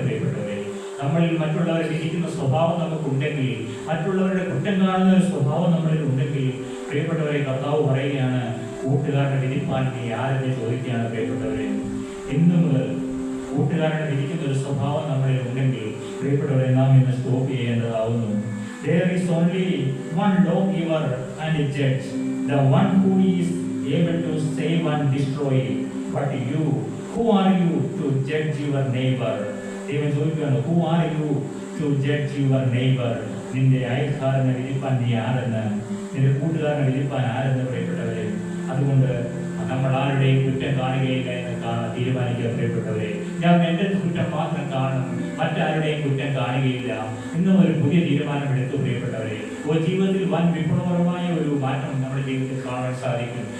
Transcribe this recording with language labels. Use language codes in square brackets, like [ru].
[ml] പ്രിയപ്പെട്ടവരെ, നമ്മളിൽ മറ്റുള്ളവരെ വിധിക്കുന്ന സ്വഭാവം നമുക്കുണ്ടെങ്കിൽ, മറ്റുള്ളവരുടെ കുറ്റം കാണുന്ന ഒരു സ്വഭാവം നമ്മളിൽ ഉണ്ടെങ്കിൽ, പ്രിയപ്പെട്ടവരെ, കർത്താവ് പറയുകയാണ്, കൂട്ടുകാരനെ വിധിപ്പാൻ നീ ആരെന്ന് ചോദിക്കുകയാണ്. പ്രിയപ്പെട്ടവരെ, ഇന്നു മുതൽ കൂട്ടുകാരനെ വിധിക്കുന്ന ഒരു സ്വഭാവം നമ്മളിൽ ഉണ്ടെങ്കിൽ, പ്രിയപ്പെട്ടവരെ, നാം ഇന്ന് stop ചെയ്യേണ്ടതാവുന്നു. [en] There is only one lawgiver and a judge, the one who is able to save and destroy. But you, who are you to judge your neighbor? [ml] ദൈവം ചോദിക്കുകയാണ്, [en] who are you to judge your neighbor? [ml] നിന്റെ അയൽക്കാരനെ വിധിപ്പാൻ നീ ആരെന്ന്, നിന്റെ കൂട്ടുകാരനെ വിധിപ്പാൻ ആരെന്ന്. പ്രിയപ്പെട്ടവരെ, അതുകൊണ്ട് നമ്മൾ ആരുടെയും കുറ്റം കാണുകയില്ല എന്ന് തീരുമാനിക്കുക. പ്രിയപ്പെട്ടവരെ, ഞാൻ എൻ്റെ കുറ്റം മാത്രം കാണും, മറ്റാരുടെയും കുറ്റം കാണുകയില്ല. ഇന്നും ഒരു പുതിയ തീരുമാനം എടുത്തു. പ്രിയപ്പെട്ടവരെ, ജീവിതത്തിൽ വൻ വിപ്ലവകരമായ ഒരു മാറ്റം നമ്മുടെ ജീവിതത്തിൽ കാണാൻ സാധിക്കും.